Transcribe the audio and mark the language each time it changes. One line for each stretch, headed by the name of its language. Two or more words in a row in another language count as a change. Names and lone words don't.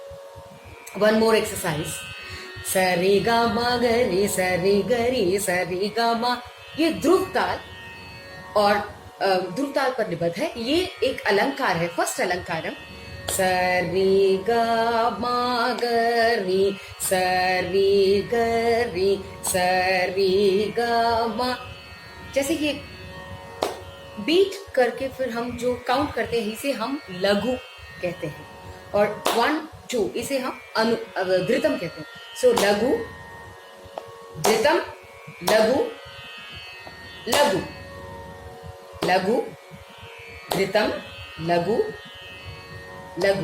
English: one more exercise.
Hindi: सरी गा मा ग रे सरी ग रे सरी गा मा, ये ध्रुव ताल और ध्रुव ताल पर निबद्ध है। ये एक अलंकार है, फर्स्ट अलंकारम। सरी गा मा ग रे सरी ग रे सरी गा मा। जैसे ये बीट करके फिर हम जो काउंट करते हैं इसे हम लघु कहते हैं, और 1 2 इसे हम धृतम कहते हैं। सो लघु धृतम लघु लघु लघु धृतम लघु लघु।